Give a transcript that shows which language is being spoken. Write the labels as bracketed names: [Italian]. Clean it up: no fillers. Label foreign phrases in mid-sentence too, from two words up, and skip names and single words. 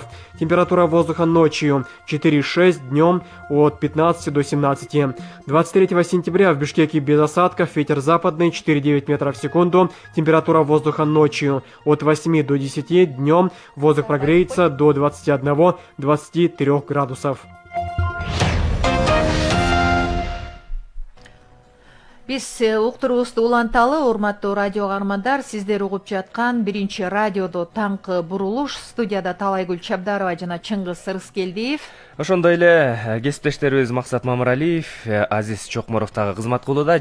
[Russian] Температура воздуха ночью 4,6, днем от 15 до 17. 23 сентября в Бишкеке без осадков, ветер западный 4,9 метров в секунду. Температура воздуха ночью от 8 до 10, днем воздух прогреется до 21-23 градусов. [Kyrgyz] Биз уктуруубузду уланталы, урматтуу радио каармандар, сиздер угуп жаткан биринчи радиодо таңкы бурулуш. Студияда Талайгүл Чабдарова жана Чыңгыз Сырыскелдиев. Ошондой эле кесиптештерибиз Максат Мамыралиев, Азиз Чокморов дагы кызмат кылууда.